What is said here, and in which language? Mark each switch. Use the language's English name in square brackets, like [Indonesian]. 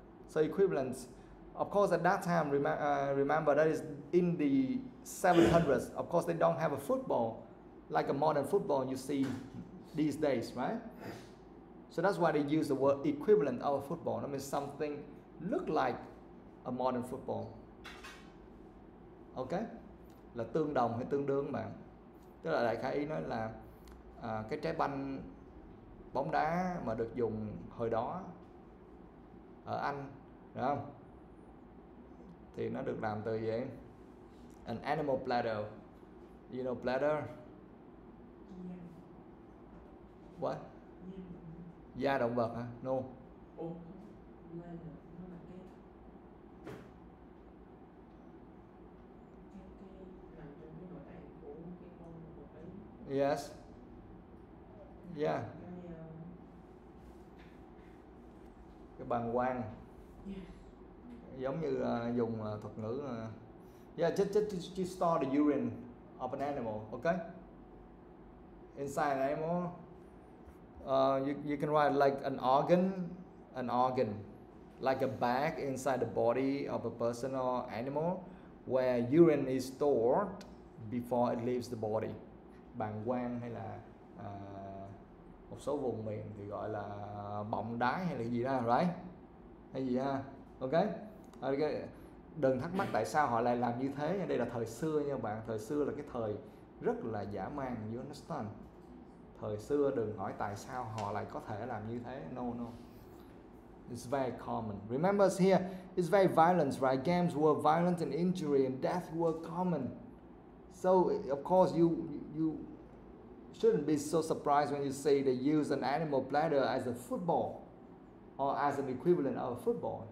[English] So equivalent, of course, at that time, remember that is in the 700s. Of course, they don't have a football like a modern football you see these days, right? So that's why they use the word equivalent of a football. That means something look like a modern football. Ok, [Vietnamese] là tương đồng hay tương đương bạn. Tức là đại khái ý nói là cái trái banh bóng đá mà được dùng hồi đó ở Anh, đúng không? Thì nó được làm từ gì? [English] An animal bladder. You know bladder? What? [Vietnamese] Da động vật hả? [English] No. Yes. Yeah. [Vietnamese] Cái bàng quang. Giống như dùng thuật ngữ. [English] Yeah, just store the urine of an animal, okay? Inside an animal, you can write like an organ, like a bag inside the body of a person or animal where urine is stored before it leaves the body. [Vietnamese] Bàng quang hay là một số vùng miền thì gọi là bọng đái hay là gì đó, [English] right? [Vietnamese] Hay gì ha? [English] Ok. [Vietnamese] Đừng thắc mắc tại sao họ lại làm như thế. Đây là thời xưa nha bạn. Thời xưa là cái thời rất là dã man, [English] you understand? [Vietnamese] Thời xưa đừng hỏi tại sao họ lại có thể làm như thế. [English] No. It's very common. Remember here, it's very violent, right? Games were violent and injury and death were common. So of course you shouldn't be so surprised when you say they use an animal bladder as a football or as an equivalent of a football.